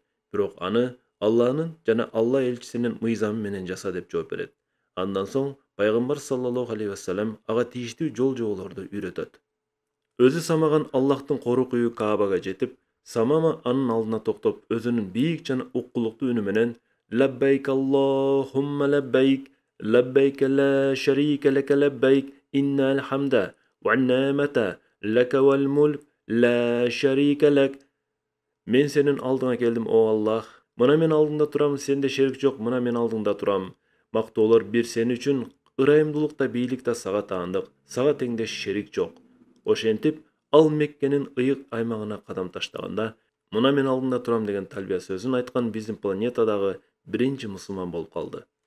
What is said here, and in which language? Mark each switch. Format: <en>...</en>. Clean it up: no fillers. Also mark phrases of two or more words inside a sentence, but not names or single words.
<ky>Бирок аны Алланын жана Алла элчисинин мыйзамы менен жаса" деп жооп берет. Андан соң пайгамбар</ky> <ar>صلى الله عليه وسلم</ar> <ky>ага тийиштүү жол жоболорду үйрөтөт. Өзү самаган Аллахтын корукуйу Каабага жетип, Самама анын алдына токтоп, өзүнүн бийик жана уккулуктуу үнү менен</ky> <ar>"لبيك اللهم لبيك، لبيك لا شريك لك لبيك، إن الحمد والنعمة لك والملك، لا شريك لك."</ar> <ky>"Мен сенин алдыңа келдим, о Аллах. Мына мен алдыңда турам, сенде шерик жок, мына мен алдыңда турам. Мактоолор бир сен үчүн, ырайымдуулук да бийлик да сага таандык. Сага теңдеш шерик жок." Ошентип, ал Меккенин ыйык аймагына кадам таштаганда, "Мына мен алдыңда турам" деген талбия сөзүн айткан биздин планетадагы биринчи мусулман болуп калды.</ky>